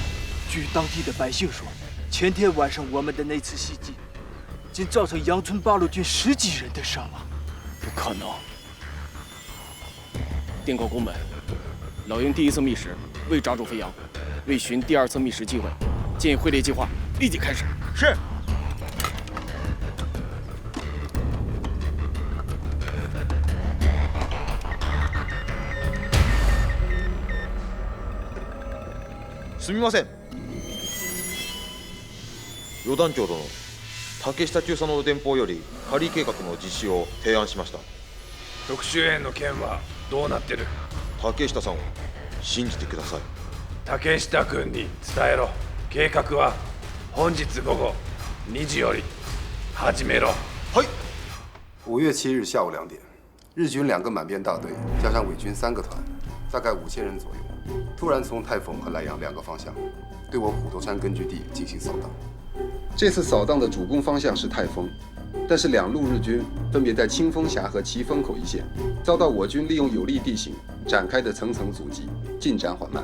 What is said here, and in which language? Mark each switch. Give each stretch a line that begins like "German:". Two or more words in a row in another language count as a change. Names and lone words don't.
Chinese: 据当地的百姓说，前天晚上我们的那次袭击，竟造成杨村八路军10几人的伤亡。不可能！电告宫门，老鹰第1次觅食未抓住飞扬，为寻第2次觅食机会，建议会列计划立即开始。是。
Japanese: すみません。余団長殿、竹下中佐の電報より狩り計画の実施を提案しました。特殊園の件はどうなってる？竹下さんを信じてください。竹下君に伝えろ。計画は本日午後2時より始めろ。はい。
Chinese: 5月7日下午2点，日军2个满编大队加上伪军3个团，大概5000人左右，突然从太丰和莱阳2个方向，对我虎头山根据地进行扫荡。这次扫荡的主攻方向是太丰，但是2路日军分别在清风峡和旗峰口一线，遭到我军利用有利地形展开的层层阻击，进展缓慢。